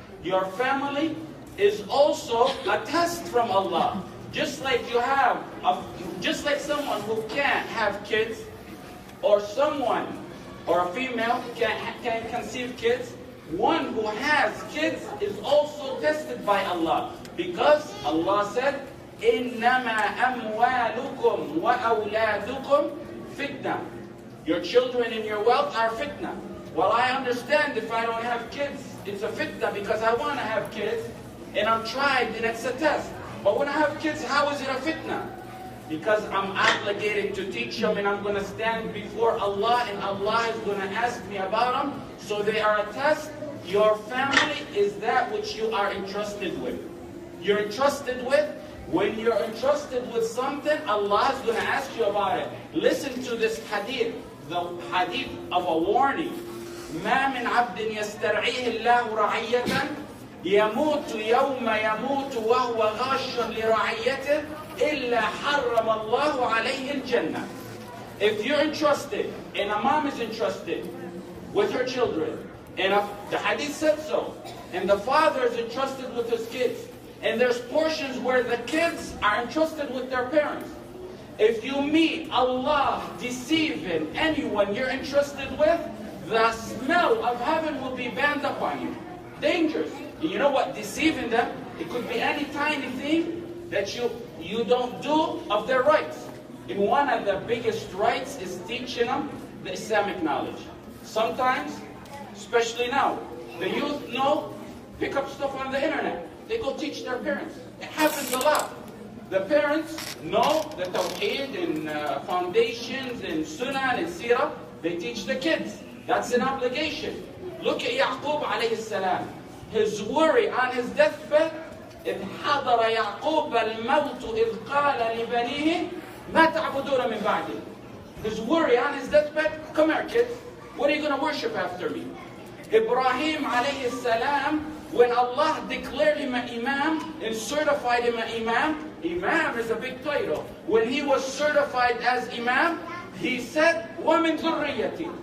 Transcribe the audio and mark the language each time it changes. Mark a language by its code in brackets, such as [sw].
[en] Your family is also a test from Allah. Just like someone who can't have kids, or someone, or a female can conceive kids, one who has kids is also tested by Allah. Because Allah said, [ar] إِنَّمَا أَمْوَالُكُمْ وَأَوْلَادُكُمْ فِتْنَةٌ. [en] Your children and your wealth are fitna. Well, I understand if I don't have kids, it's a fitna because I want to have kids, and I'm tried and it's a test. But when I have kids, how is it a fitna? Because I'm obligated to teach them and I'm going to stand before Allah and Allah is going to ask me about them. So they are a test. Your family is that which you are entrusted with. You're entrusted with. When you're entrusted with something, Allah is going to ask you about it. Listen to this hadith, the hadith of a warning. [ar] ما من عبد يسترعيه الله رعية يموت يوم يموت وهو غاش لرعيته إلا حرم الله عليه الجنة. [en] If you're entrusted, and a mom is entrusted with her children, and the hadith said so, and the father is entrusted with his kids, and there's portions where the kids are entrusted with their parents. If you meet Allah deceiving anyone you're entrusted with, the smell of heaven will be banned upon you. Dangerous. And you know what? Deceiving them, it could be any tiny thing that you don't do of their rights. And one of the biggest rights is teaching them the Islamic knowledge. Sometimes, especially now, the youth pick up stuff on the internet. They go teach their parents. It happens a lot. The parents know the Tawheed and foundations and Sunnah and Sirah. They teach the kids. That's an obligation. Look at Yaqub alayhi salam. His worry on his deathbed, [ar] إذ حضر يعقوب الموت إذ قال لبنيه ما تعبدون من بعدي. [en] His worry on his deathbed, come here kids, what are you going to worship after me? Ibrahim alayhi salam, when Allah declared him an imam and certified him an imam, imam is a big title. When he was certified as imam, he said, [ar] وَمِن ذُرِّيَّتِي.